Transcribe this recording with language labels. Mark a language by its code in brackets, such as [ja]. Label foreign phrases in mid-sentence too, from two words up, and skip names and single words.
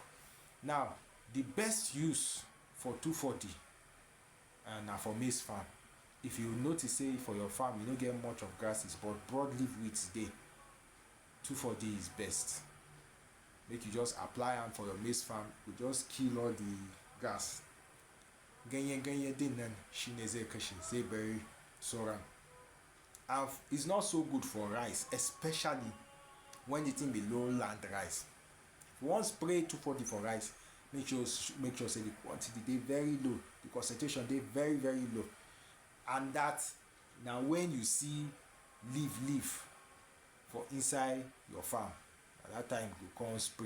[pcm] Now the best use for 2,4-D na for maize farm. If you notice say for your farm you no get much of grasses but broadleaf weeds dey, 2,4-D is best. Make you just apply am for your maize farm, you just kill all the grass. [ha] Ganye dey nan shineze kashi zeberi soran. [pcm] And it's not so good for rice, especially when the thing be lowland rice. If you wan spray 2,4-D for rice, make sure say the quantity dey very low, the concentration dey very very low. And that na when you see leaf for inside your farm, at that time you go come spray.